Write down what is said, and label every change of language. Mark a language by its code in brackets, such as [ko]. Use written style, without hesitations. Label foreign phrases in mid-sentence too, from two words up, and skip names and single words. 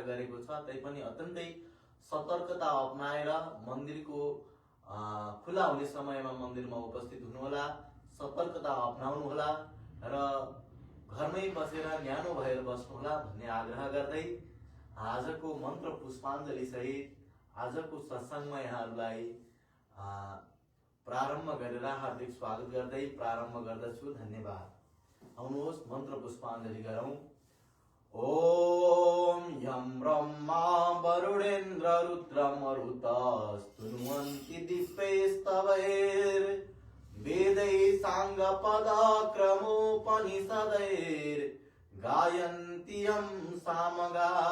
[ne] गरेको छ, तैपनि अत्यन्तै सतर्कता अपनाएर मन्दिरको खुला हुने समयमा मन्दिरमा उपस्थित हुनुहोला, सतर्कता अपनाउनुहोला र घरमै बसेर न्यानो भएर बस्नुहोला भन्ने आग्रह गर्दै आजको मन्त्र पुष्पाञ्जली सहित आजको सत्सङ्गमा यहाँहरूलाई प्रारम्भ गरेर हार्दिक स्वागत गर्दै प्रारम्भ गर्दछु। धन्यवाद। आउनुहोस् मन्त्र पुष्पाञ्जली गरौँ। [sa] ओम यं ब्रह्मा वरुणेन्द्र रुद्रमरुतस्तुन्वन्ति दिव्यैस्तवैर्वेदैः साङ्गपदाक्रमोपनिषदैर्गायन्ति यं सामगा।